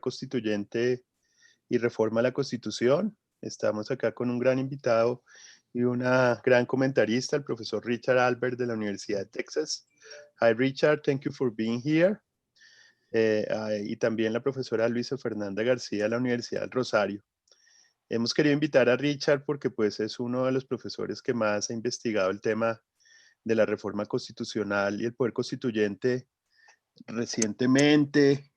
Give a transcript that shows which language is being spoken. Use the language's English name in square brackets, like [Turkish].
[Spanish] Constituyente y Reforma a la Constitución. Estamos acá con un gran invitado y una gran comentarista, el profesor Richard Albert de la Universidad de Texas. [English] Hi Richard, thank you for being here. [Spanish] Y también la profesora Luisa Fernanda García de la Universidad del Rosario. Hemos querido invitar a Richard porque pues es uno de los profesores que más ha investigado el tema de la reforma constitucional y el poder constituyente recientemente.